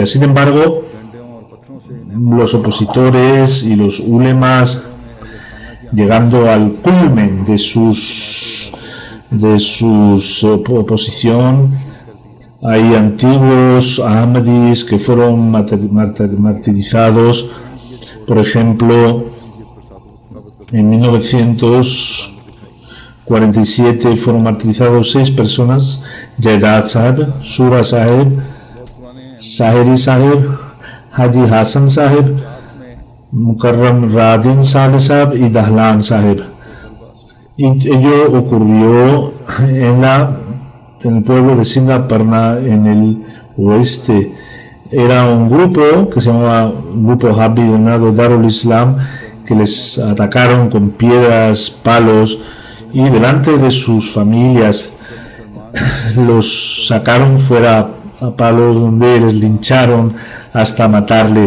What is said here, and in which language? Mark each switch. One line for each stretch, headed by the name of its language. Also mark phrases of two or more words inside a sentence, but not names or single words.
Spanish: Sin embargo, los opositores y los ulemas llegando al culmen de oposición. Hay antiguos Ahmadis que fueron martirizados. Por ejemplo, en 1947 fueron martirizados 6 personas: Jaidad Sahib, Sura Sahib, Sahiri Sahib, Haji Hassan Sahib, Mukarram Radin Saleh Sahib y Dahlan Sahib. Y ello ocurrió en el pueblo de Singaparna, en el oeste. Era un grupo que se llamaba Grupo Habbi llamado Darul Islam, que les atacaron con piedras, palos, y delante de sus familias los sacaron fuera a palos, donde les lincharon hasta matarle.